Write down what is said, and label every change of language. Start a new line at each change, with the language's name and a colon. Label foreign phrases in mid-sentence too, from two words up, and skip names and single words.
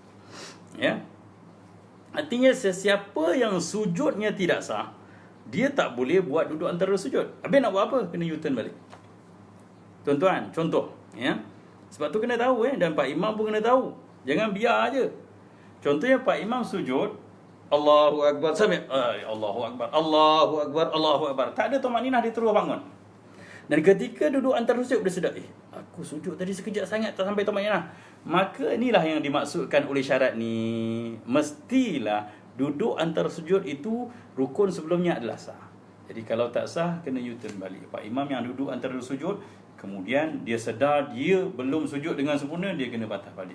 Malay: Artinya sesiapa yang sujudnya tidak sah, dia tak boleh buat duduk antara sujud. Habis nak buat apa? Kena U-turn balik. Tuan-tuan, contoh, sebab tu kena tahu dan Pak Imam pun kena tahu. Jangan biar aje. Contohnya Pak Imam sujud,
Arabic: Allahu Akbar,
Malay: sampai
Arabic: Allahu Akbar, Allahu Akbar, Allahu Akbar.
Malay: Tak ada tumaninah, dia terus bangun. Dan ketika duduk antara sujud, dia sedar, aku sujud tadi sekejap sangat tak sampai tumaninah. Maka inilah yang dimaksudkan oleh syarat ni. Mestilah duduk antara sujud itu rukun sebelumnya adalah sah. Jadi kalau tak sah, kena U-turn balik. Pak Imam yang duduk antara sujud, kemudian dia sedar dia belum sujud dengan sempurna, dia kena patah balik.